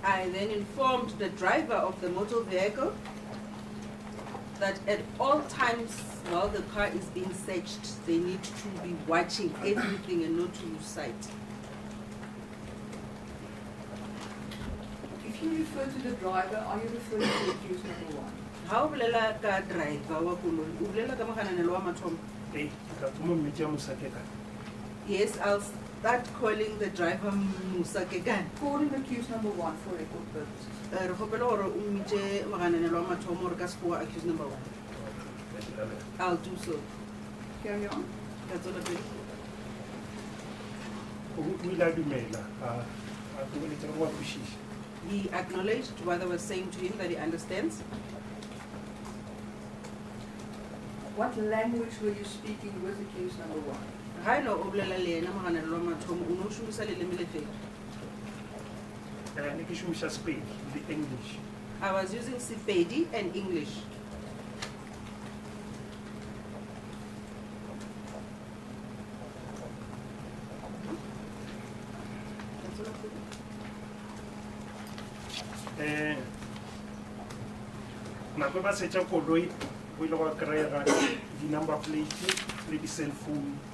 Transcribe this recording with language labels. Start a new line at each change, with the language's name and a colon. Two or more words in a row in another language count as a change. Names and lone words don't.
English: I then informed the driver of the motor vehicle that at all times while the car is being searched, they need to be watching everything and not to lose sight. If you refer to the driver, are you referring to accused number 1?
Northern Sotho: Ha o bolela ka driver wa koloi, o bolela ka mogananelo wa mathomo?
English: Yes, I'll start calling the driver Musa Kekan. Call him accused number 1 for record purposes.
Northern Sotho: Re gopela gore o mmitse mogananelo wa mathomo gore ka sekgowa
English: accused number 1. I'll do so. Carry on. That's all I He acknowledged what I was saying to him, that he understands. What language were you speaking with accused number 1?
Northern Sotho: Ha ilo o bolela le ena mogananelo wa mathomo, o ne o šomisa leleme le feng?
English: English. I was using Sepedi and English.
Northern Sotho: Nako ba setša koloi o ile wa kry-ega di-
English: number plate
Northern Sotho: le di-
English: cell phone.